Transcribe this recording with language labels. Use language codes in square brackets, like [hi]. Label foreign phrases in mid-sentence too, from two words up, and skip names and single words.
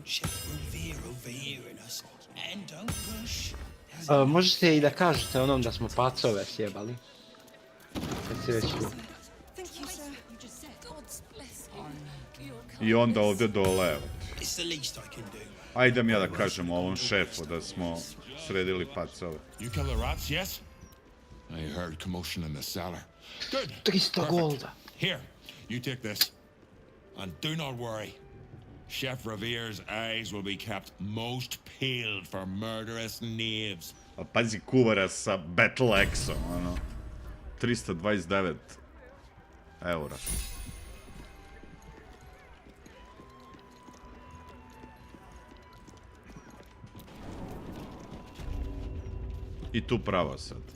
[sr] Možete i da kažete onom da smo pacove sjebali. Kad si već tu. I onda ovdje dole, evo. Ajde mi ja da kažem ovom šefu da smo sredili pacove. [en] You kill the rats, yes? I heard commotion in the cellar. Good. [sr] 300 golda. [en] Here, you take this. And do not worry. Chef Revere's eyes will be kept most peeled for murderous knaves. [sr] A pazi kuvara sa [en] Battle Axe- [sr] om, ono. 329 eura. I tu pravo sad.